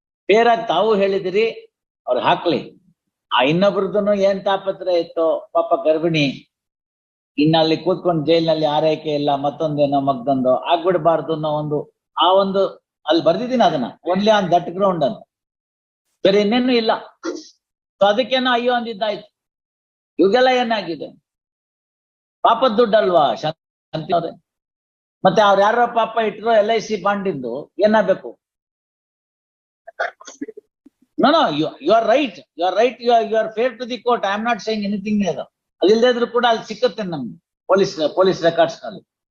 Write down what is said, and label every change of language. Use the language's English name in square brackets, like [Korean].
[Kannada] Fair ಆಗಿ ತಾವು ಹೇಳಿದಿರಿ, ಅವ್ರು ಹಾಕ್ಲಿ. ಆ ಇನ್ನೊಬ್ರದ್ದು ಏನ್ ತಾಪತ್ರ ಇತ್ತು, ಪಾಪ ಗರ್ಭಿಣಿ, ಇನ್ನಲ್ಲಿ ಕೂತ್ಕೊಂಡು ಜೈಲಿನಲ್ಲಿ ಆರೈಕೆ ಇಲ್ಲ, ಮತ್ತೊಂದೇನೋ ಮಗ್ದೊಂದು ಆಗ್ಬಿಡ್ಬಾರ್ದು ಅನ್ನೋ ಒಂದು ಅಲ್ಲಿ ಬರ್ದಿದ್ದೀನಿ ಅದನ್ನ, [English] only on that ground [Kannada] ಅಂತ, ಬೇರೆ ಇನ್ನೇನು ಇಲ್ಲ. ಸೊ ಅದಕ್ಕೇನೋ ಅಯ್ಯೋ ಅಂದಿದ್ದಾಯ್ತು. ಇವಾಗೆಲ್ಲ ಏನಾಗಿದೆ, ಪಾಪದ ದುಡ್ಡಲ್ವಾ ಶಾಂತಿ ಅವ್ರೆ? ಮತ್ತೆ ಅವ್ರು ಯಾರೋ ಪಾಪ ಇಟ್ರು LIC ಬಾಂಡಿಂದು ಏನಾಗಬೇಕು? [English] No, you are right. You are right. You are fair to the court. I am not saying anything else. [Kannada] ಅದಿಲ್ಲದೆ ಇದ್ರೂ ಕೂಡ ಅಲ್ಲಿ ಸಿಕ್ಕುತ್ತೆ ನಮ್ಗೆ ಪೊಲೀಸ್ ರೆಕಾರ್ಡ್ಸ್ ನಲ್ಲಿ.